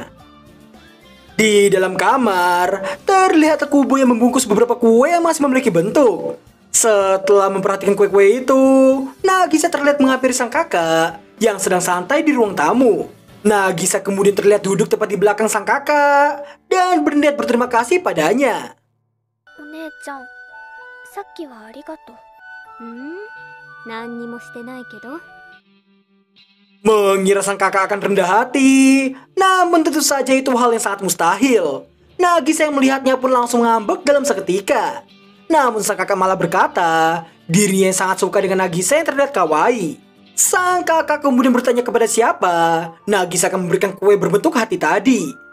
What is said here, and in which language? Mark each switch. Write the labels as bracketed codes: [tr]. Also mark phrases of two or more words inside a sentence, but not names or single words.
[id] Di dalam kamar, terlihat Kubo yang membungkus beberapa kue yang masih memiliki bentuk. Setelah memperhatikan kue-kue itu, Nagisa terlihat menghampiri sang kakak yang sedang santai di ruang tamu. Nagisa kemudian terlihat duduk tepat di belakang sang kakak dan berniat berterima kasih padanya. [ja] お姉ちゃん、さっきはありがとう. 何もしてないけど. [id] Mengira sang kakak akan rendah hati, namun tentu saja itu hal yang sangat mustahil. Nagisa yang melihatnya pun langsung ngambek dalam seketika. Namun sang kakak malah berkata, dirinya yang sangat suka dengan Nagisa yang terlihat kawaii. Sang kakak kemudian bertanya kepada siapa Nagisa akan memberikan kue berbentuk hati tadi.